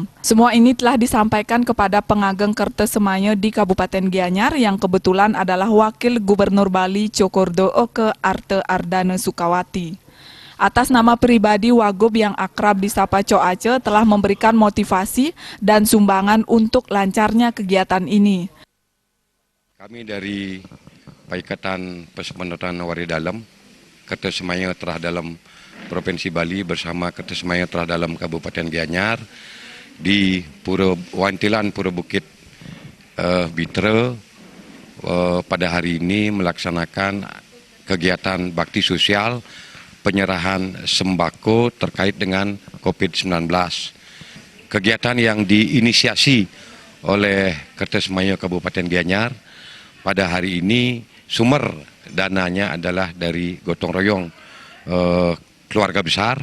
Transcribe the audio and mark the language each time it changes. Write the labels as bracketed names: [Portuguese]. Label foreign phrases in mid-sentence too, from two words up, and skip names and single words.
[Indonesian] Semua ini telah disampaikan kepada pengageng Kerta Semaya di Kabupaten Gianyar yang kebetulan adalah Wakil Gubernur Bali Cokordo Oke Arte Ardana Sukawati. Atas nama pribadi Wagub yang akrab disapa Co Aceh telah memberikan motivasi dan sumbangan untuk lancarnya kegiatan ini. Kami dari Paikatan Pasemetonan Wari Dalam, Kerta Semaya Terah Dalam Provinsi Bali bersama Kerta Semaya Terah Dalam Kabupaten Gianyar di Wantilan Pura Bukit Bitra pada hari ini melaksanakan kegiatan bakti sosial penyerahan sembako terkait dengan COVID-19. Kegiatan yang diinisiasi oleh Kerta Semaya Kabupaten Gianyar pada hari ini sumber dananya adalah dari gotong royong keluarga besar.